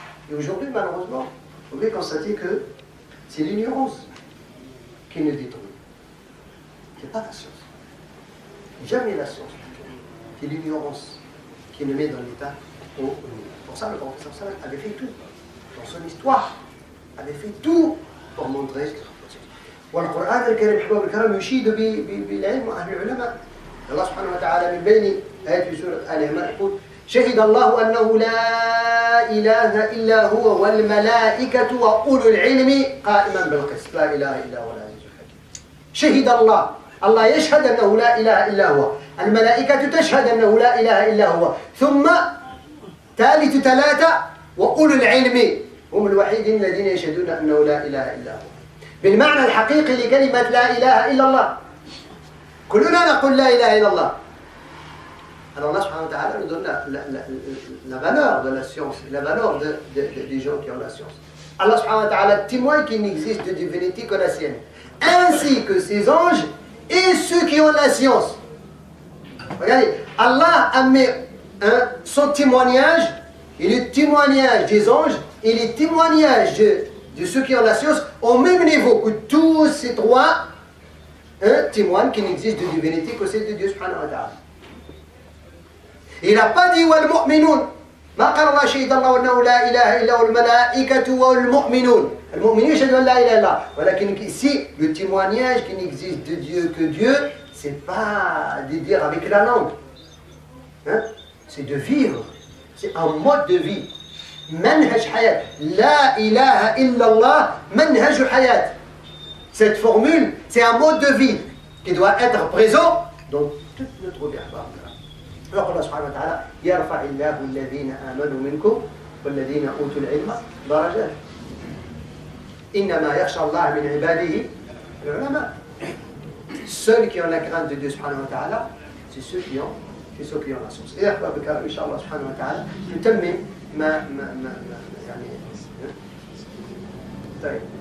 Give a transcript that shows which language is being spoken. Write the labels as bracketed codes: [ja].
[fr] Et aujourd'hui, malheureusement, vous pouvez constater que c'est l'ignorance qui nous détruit. Ce n'est pas la science. Jamais la science. C'est l'ignorance qui nous met dans l'état au niveau. Pour ça, le professeur Sallam avait fait tout. Dans son histoire, avait fait tout pour montrer. [ar] والقرآن الكريم حباب الكرام يشيد بالعلم وأهل العلماء. الله سبحانه وتعالى من بين آيات في سورة آل عمران يقول شهد الله أنه لا إله إلا هو والملائكة وأولو العلم قائما بالقسط لا إله إلا هو العزيز الحكيم. شهد الله يشهد أنه لا إله إلا هو، الملائكة تشهد أنه لا إله إلا هو، ثم ثالث 3 وأولو العلم هم الوحيدين الذين يشهدون أنه لا إله إلا هو. بالمعنى الحقيقي لكلمة لا إله إلا الله. كلنا نقول لا إله إلا الله. [fr] Alors Allah subhanahu wa ta'ala nous donne la valeur de la science, la valeur des gens qui ont la science. Allah subhanahu wa ta'ala témoigne qu'il n'existe de divinité que la sienne, ainsi que ses anges et ceux qui ont la science. Regardez, Allah a mis son témoignage, et le témoignage des anges et le témoignage de ceux qui ont la science au même niveau que tous ces 3 témoignent qu'il n'existe de divinité que celle de Dieu subhanahu wa ta'ala. Il n'a pas dit [ar] والمؤمنون ما قال الله شهد الله أنه لا إله إلا هو الملائكة والمؤمنون. المؤمنين يشهدون أن لا إله إلا الله. ولكن [fr] ici le témoignage qu'il n'existe de Dieu que Dieu, c'est pas de dire avec la langue, c'est de vivre, c'est un mode de vie. [ar] منهج حياة لا إله إلا الله منهج حياة. [fr] Cette formule, c'est un mode de vie qui doit être présent dans toute notre vie. [ar] يقول الله سبحانه وتعالى يرفع الله الذين آمنوا منكم والذين أوتوا العلم درجات إنما يخشى الله من عباده العلماء. [fr] Ceux qui ont la crainte de Dieu subhanahu wa ta'ala, c'est ceux qui ont la science. Et [ar] أحباب الكرام إن شاء الله سبحانه وتعالى نتمم ما يعني طيب